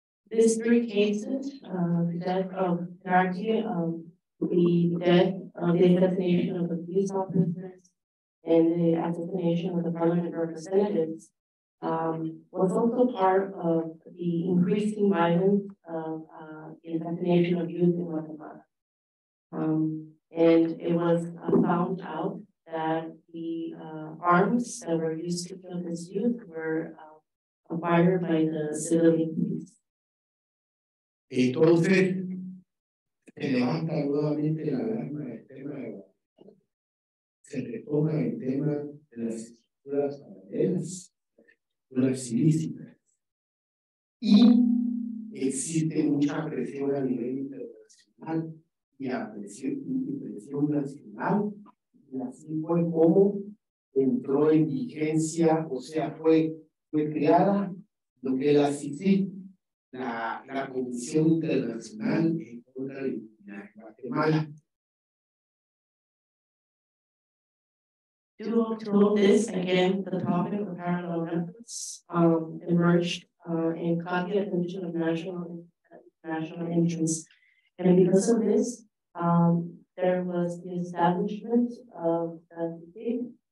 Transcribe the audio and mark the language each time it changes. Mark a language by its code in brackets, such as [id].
[en] These 3 cases, the death of Darky, the assassination of the police officers, and the assassination of the parliament representatives, was also part of the increasing violence of the assassination of youth in Guatemala. And it was found out that the arms that were used to kill this youth were acquired by the civilian police. [es] Entonces, se levanta nuevamente la alarma del tema de se retoma el tema de las estructuras paralelas, estructuras ilícitas. Y existe mucha presión a nivel internacional y presión nacional. Y así fue como entró en vigencia, o sea, fue creada lo que es la CICIG, la Comisión Internacional en contra de la Impunidad en Guatemala. [en] To hold this, again, the topic of parallel methods emerged and caught the attention of national interests. And because of this, there was the establishment of the